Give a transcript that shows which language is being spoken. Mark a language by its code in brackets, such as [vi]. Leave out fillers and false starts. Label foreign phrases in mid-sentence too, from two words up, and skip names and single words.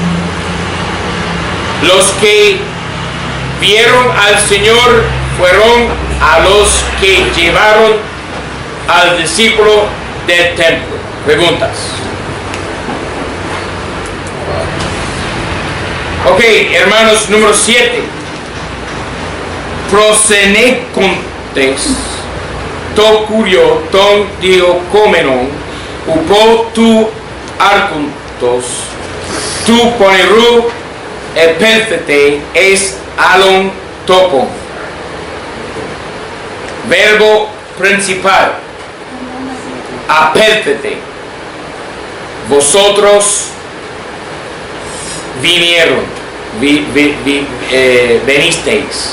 [es] Los que vieron al Señor fueron a los que llevaron al discípulo del templo. Preguntas. Ok, hermanos, número 7. [el] Προσενέγκαντες, τῷ κυρίῳ, τὸν διωκόμενον, ὑπὸ τοῦ ἄρχοντος, τοῦ πονηροῦ ἀπήλθετε εἰς ἄλλον τόπον. [es] Verbo principal, apénthete. Vosotros vinieron, venisteis.